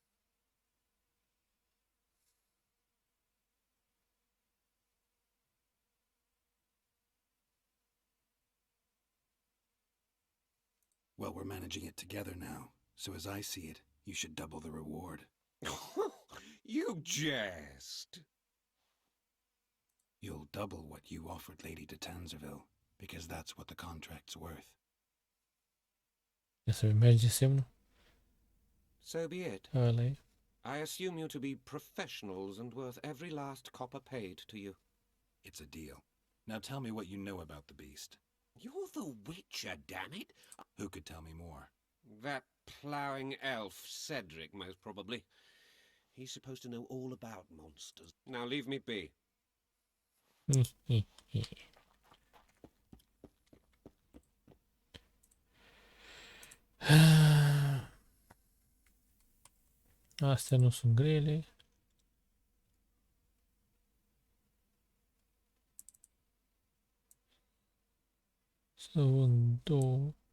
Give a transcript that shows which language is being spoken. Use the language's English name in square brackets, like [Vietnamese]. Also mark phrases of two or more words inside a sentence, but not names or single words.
[English] Well, we're managing it together now, so as I see it, you should double the reward. You jest. You'll double what you offered Lady de Tanzerville, because that's what the contract's worth. [Romanian] Ia să merge semnul. [English] So be it. [Romanian] Ăla e. [English] I assume you to be professionals and worth every last copper paid to you. It's a deal. Now tell me what you know about the beast. You're the Witcher, damn it! Who could tell me more? That ploughing elf, Cedric, most probably. He's supposed to know all about monsters. Now leave me be. [Romanian] Astea nu sunt grele. Să vând două.